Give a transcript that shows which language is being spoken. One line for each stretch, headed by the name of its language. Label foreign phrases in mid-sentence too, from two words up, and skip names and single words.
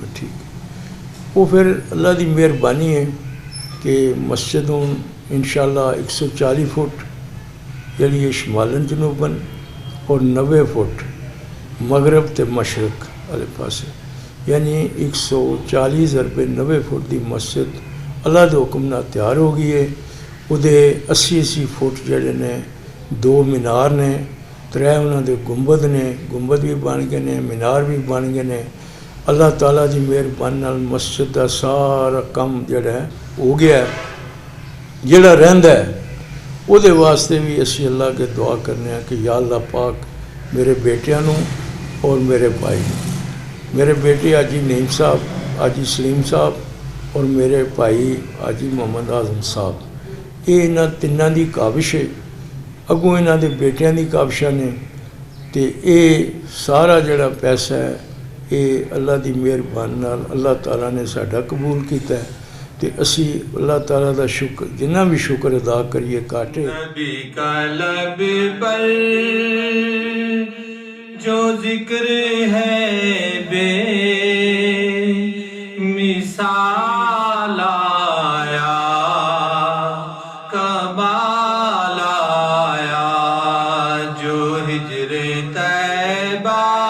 Punjabi: ٹھیک، وہ پھر اللہ دی مہربانی ہے کہ مسجد انشاءاللہ 140 فٹ یعنی یہ شمالن جنوباً اور 90 فٹ مغرب تے مشرق والے پاسے، یعنی 140 ضرب 90 فٹ دی مسجد اللہ دے حکم نال تیار ہو گئی ہے۔ وہ 80 فٹ جڑے نے 2 مینار نے، 3 انہوں دے گنبد نے، گنبد بھی بن گئے نے، مینار بھی بن گئے نے۔ اللہ تعالیٰ دی مہربانی نال مسجد دا سارا کم جڑا ہے ہو گیا ہے۔ جڑا رہندا ہے وہ دے واسطے بھی اسی اللہ کے دعا کرنے ہیں کہ یا اللہ پاک میرے بیٹیاں نو اور میرے بھائی نو، میرے بیٹے حاجی نعیم صاحب، حاجی سلیم صاحب اور میرے بھائی حاجی محمد اعظم صاحب، یہ انہاں تیناں دی کاوش ہے، اگوں انہاں دے بیٹیاں دی کاوشاں نے، تے اے سارا جڑا پیسہ ہے یہ اللہ دی مہربانی نال اللہ تعالیٰ نے ساڈا قبول کیتا ہے، تے اسی اللہ تعالیٰ دا شکر جنہ بھی شکر ادا کریے کاٹے۔
Urdu: نبی کا لب پر جو ذکر ہے بے مثال آیا، کمال آیا، جو ہجر طیبہ